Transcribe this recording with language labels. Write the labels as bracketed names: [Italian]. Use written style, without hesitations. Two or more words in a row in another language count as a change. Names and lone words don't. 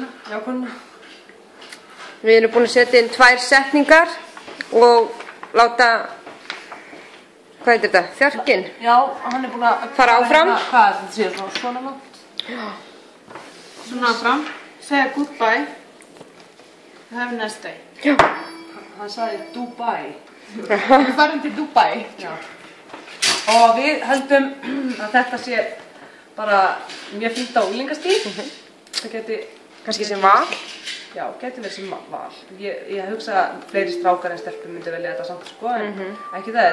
[Icelandic] Já, kunna. Við erum búin að setja inn 2 setningar og láta, hvað heitir þetta, þjarkinn. Já, hann er búin að fara áfram. Hvað er þetta séð frá svona langt? Svona áfram. Segja goodbye. [English] Have a nice day. [Icelandic] Já. Hann sagði Dubai. Við farum til Dubai. Já. Og við höldum að þetta sé bara mjög fínt á unglingastíð. Það geti... Kannski sem val. Já, geti verið sem val. Ég hugsa að fleiri strákar en stelpur myndi velja þetta samt, sko, en ekki það.